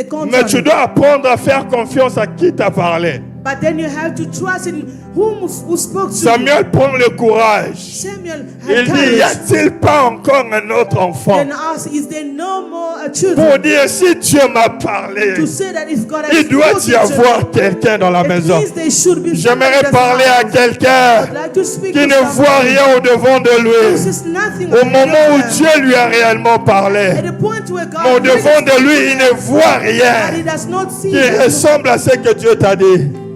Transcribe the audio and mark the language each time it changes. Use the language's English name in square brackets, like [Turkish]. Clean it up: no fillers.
[French] Mais tu dois apprendre à faire confiance à qui t'a parlé. [English] But then you have to trust in who spoke to Samuel you. [French] prend le courage. Samuel Il dit, y a-t-il pas encore un autre enfant? [English] Then ask, is there no more children? [French] Pour dire, si Dieu m'a parlé, [English] To say that if God has [French] il doit y avoir quelqu'un dans la maison. J'aimerais parler à quelqu'un qui ne voit rien au devant de lui. Au moment où Dieu lui a réellement parlé, au devant de lui, il ne voit rien qui ressemble à ce que Dieu t'a dit.